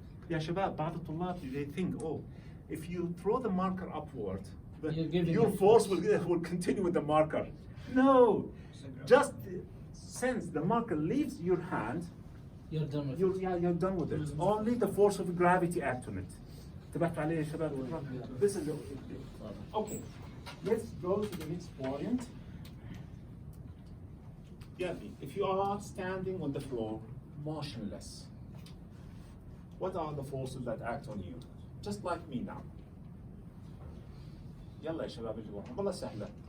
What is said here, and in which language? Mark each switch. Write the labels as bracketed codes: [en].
[ar] يا شباب بعض الطلاب [en] they think, oh, if you throw the marker upward, your force will continue with the marker. No, just since the marker leaves your hand, You're done with you're done with it. Only the force of gravity acts on it. [ar] انتبهت عليه يا شباب؟ [en] This is okay. Let's go to the next point. If you are standing on the floor, motionless, what are the forces that act on you? Just like me now. [ar] يلا يا شباب اللي وراهم والله سهلة.